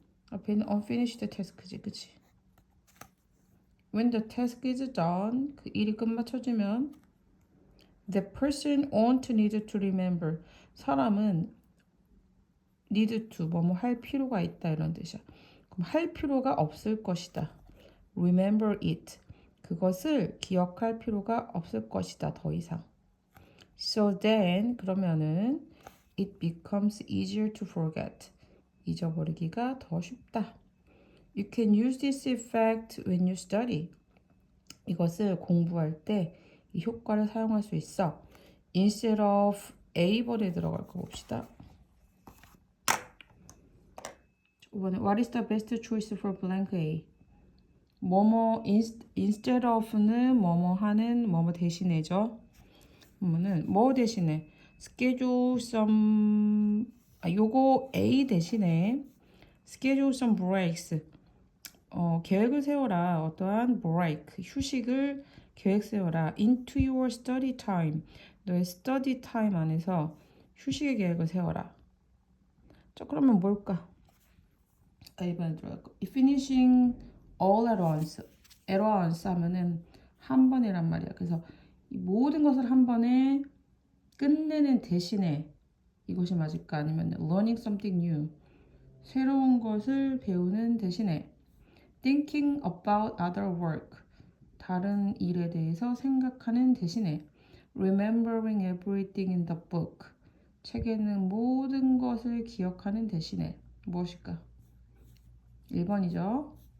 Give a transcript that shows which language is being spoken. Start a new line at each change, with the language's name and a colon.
Korean: 앞에는 unfinished task지 그치?
English: When the task is done
Korean: 그 일이 끝마쳐지면
English: the person won't need to remember
Korean: 사람은
English: need to
Korean: 뭐뭐 할 필요가 있다 이런 뜻이야. 그럼 할 필요가 없을 것이다.
English: remember it
Korean: 그것을 기억할 필요가 없을 것이다 더 이상.
English: So then
Korean: 그러면은
English: it becomes easier to forget
Korean: 잊어버리기가 더 쉽다.
English: You can use this effect when you study
Korean: 이것을 공부할 때 이 효과를 사용할 수 있어. Instead of A번에 들어갈 거 봅시다. 이번에
English: What is the best choice for blank A?
Korean: 뭐뭐 instead of는 뭐뭐 하는 뭐뭐 대신에죠. 그러면은 뭐 대신에 schedule some 요거 A 대신에
English: schedule some breaks
Korean: 계획을 세워라. 어떠한 break 휴식을 계획 세워라.
English: into your study time
Korean: 너의 study time 안에서 휴식의 계획을 세워라. 자 그러면 뭘까? 이번에 들어갈까?
English: finishing all at once
Korean: 하면은 한 번이란 말이야. 그래서 이 모든 것을 한 번에 끝내는 대신에 이것이 맞을까? 아니면
English: learning something new
Korean: 새로운 것을 배우는 대신에
English: thinking about other work
Korean: 다른 일에 대해서 생각하는 대신에
English: remembering everything in the book
Korean: 책에 있는 모든 것을 기억하는 대신에 무엇일까? 1번이죠.